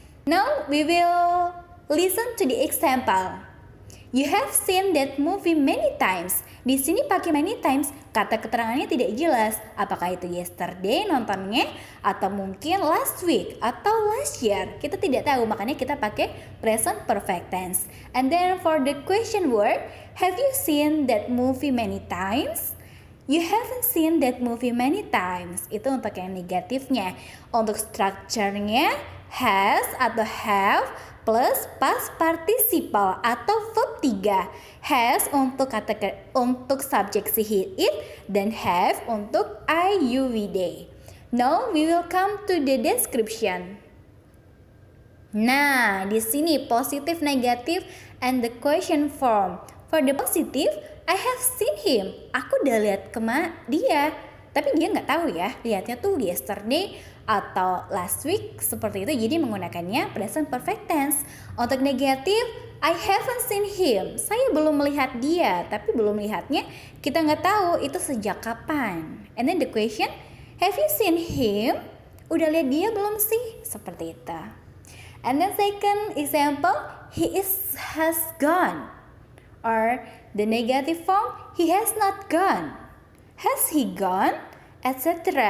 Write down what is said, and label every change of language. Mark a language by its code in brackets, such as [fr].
[en] Now we will listen to the example. You have seen that movie many times. [id] Di sini pakai many times, kata keterangannya tidak jelas. Apakah itu yesterday nontonnya atau mungkin last week atau last year. Kita tidak tahu, makanya kita pakai present perfect tense. [en] And then for the question word, have you seen that movie many times? You haven't seen that movie many times. [id] Itu untuk yang negatifnya. Untuk structure-nya has atau have plus past participle atau verb 3. Has untuk subjek si he it dan have untuk I you we they. [en] Now we will come to the description. [id] Nah, di sini positif, negatif, [en] and the question form. For the positive, I have seen him. [id] Aku udah lihat dia. Tapi dia nggak tahu ya, lihatnya tuh yesterday atau last week seperti itu. Jadi menggunakannya present perfect tense. Untuk negatif, [en] I haven't seen him. [id] Saya belum melihat dia, tapi belum melihatnya kita nggak tahu itu sejak kapan. [en] And then the question, have you seen him? [id] Udah lihat dia belum sih? Seperti itu. [en] And then second example, has gone. Or the negative form, he has not gone. Has he gone? Etc.